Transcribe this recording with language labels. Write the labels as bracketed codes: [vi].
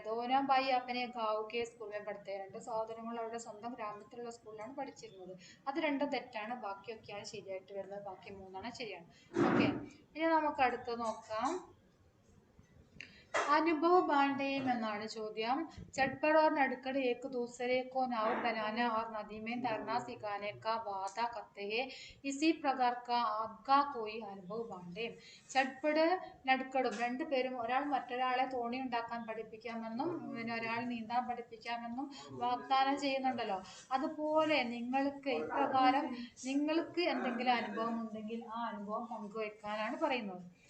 [hi] ദോനോ ഭായി അപ്പനെ ഗാവ് കെ സ്കൂളിൽ പഠിത്തേ. [ml] 2 സഹോദരങ്ങൾ അവരുടെ സ്വന്തം ഗ്രാമത്തിലുള്ള സ്കൂളിലാണ് പഠിച്ചിരുന്നത്. അത് രണ്ടും തെറ്റാണ്. ബാക്കിയൊക്കെയാണ് ശരിയായിട്ട് വരുന്നത്. ബാക്കി 3 ശരിയാണ്. ഓക്കെ, ഇനി നമുക്ക് അടുത്ത് നോക്കാം. [hi] अनुभव बांटे [ml] എന്നാണ് ചോദ്യം. [hi] चटपट और नटखट एक दूसरे को नाव बनाना और नदी में तैरना सिखाने का वादा करते हैं. इसी प्रकार का आपका कोई अनुभव बांटे. [ml] ചട്പട് നടുക്കടും 2 പേരും ഒരാൾ മറ്റൊരാളെ തോണി ഉണ്ടാക്കാൻ പഠിപ്പിക്കാമെന്നും പിന്നെ ഒരാൾ നീന്താൻ പഠിപ്പിക്കാമെന്നും വാഗ്ദാനം ചെയ്യുന്നുണ്ടല്ലോ. അതുപോലെ നിങ്ങൾക്ക് ഇപ്രകാരം നിങ്ങൾക്ക് എന്തെങ്കിലും അനുഭവം ഉണ്ടെങ്കിൽ ആ അനുഭവം പങ്കുവെക്കാനാണ് പറയുന്നത്.